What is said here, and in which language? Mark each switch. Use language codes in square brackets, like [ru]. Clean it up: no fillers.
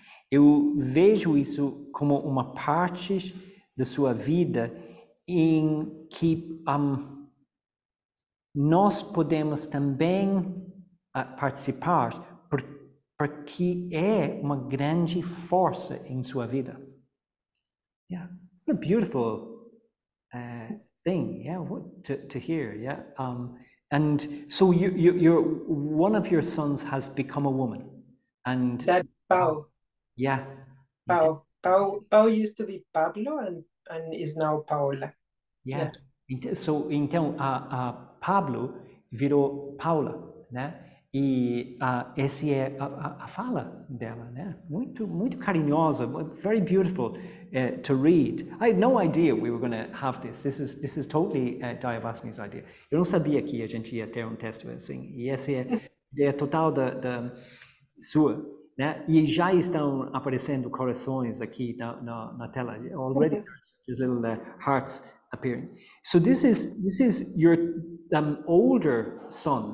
[pt] Eu vejo isso como uma parte da sua vida em que nós podemos também participar porque é uma grande força em sua vida. [en] Yeah, what a beautiful thing, yeah, to hear, yeah. And so one of your sons has become a woman, and That Pau. yeah. Pau used to be Pablo and is now Paola. Yeah. [pt] Então a Pablo virou Paula, né? E essa é a fala dela, né? Muito carinhosa, [en] very beautiful to read. I had no idea we were going to have this. This is totally Dayavasini's idea. [pt] Eu não sabia que a gente ia ter texto assim. E essa é a ideia total da sua, né? E já estão aparecendo corações aqui na tela. [en] Already there's little hearts appearing. So this is your older son.